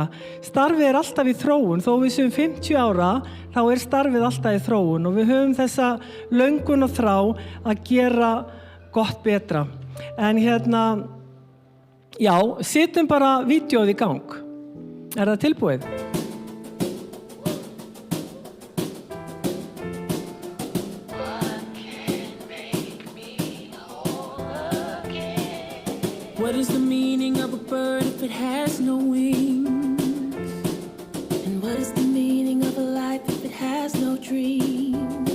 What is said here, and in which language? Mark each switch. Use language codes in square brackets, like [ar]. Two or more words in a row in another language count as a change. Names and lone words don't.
[is] Starfið alltaf í þróun, þó við séum 50 ára, þá starfið alltaf í þróun og við höfum þessa löngun og þrá að gera gott betra. En já, setjum bara vídeóð í gang. Það tilbúið? [en] What is the meaning of a bird if it has no wings? And what is the meaning of a life if it has no dreams?